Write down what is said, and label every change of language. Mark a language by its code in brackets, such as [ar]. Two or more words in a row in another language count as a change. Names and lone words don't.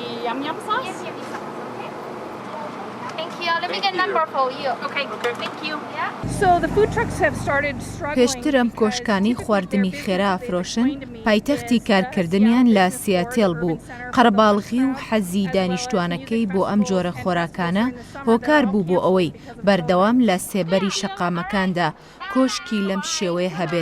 [en] yum yum sauce? Yes, yummy sauce. Okay. Thank you. Let me get number for you. Okay, thank you. Yeah. So the food trucks have started struggling. [ckb] پێشتر ئەم کۆشکانی خواردنی خێرا ئافرۆشن پایتەختی کارکردنیان لە سیاتێل بوو. قەرەباڵغی و حەزی دانیشتوانەکەی بۆ ئەم جۆرە خۆراکانە هۆکار بوو بۆ ئەوەی بەردەوام لە سێبەری شەقامەکاندا کۆشکی لەم شێوەیە هەبێت.